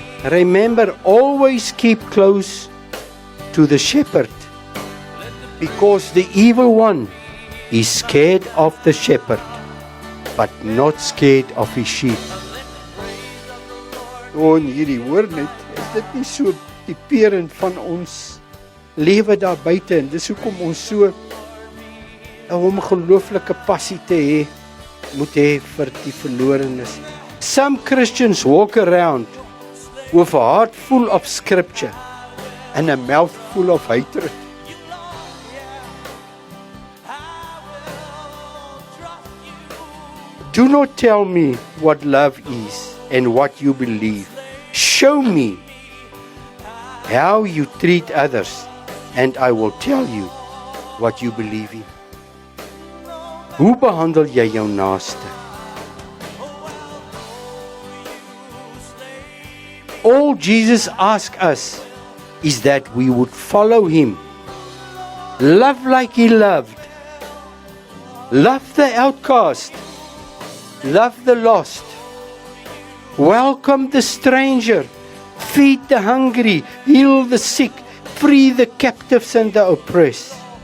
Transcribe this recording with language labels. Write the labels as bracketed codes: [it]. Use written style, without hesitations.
[en] Remember, always keep close to the shepherd, because the evil one is scared of the shepherd, but not scared of his sheep. [af] O, hierdie hoor net, is dit nie so typerend van ons lewe daar buite, en dis hoekom ons so 'n ongelooflike passie moet hê vir die verlorenes. [en] Some Christians walk around with a heart full of scripture and a mouth full of hatred. Do not tell me what love is and what you believe, Show me how you treat others, and I will tell you what you believe in. [af] Hoe behandel jy jou naaste? [en] All Jesus asks us is that we would follow him, love like he loved, love the outcast, love the lost, welcome the stranger, feed the hungry, heal the sick, free the captives and the oppressed.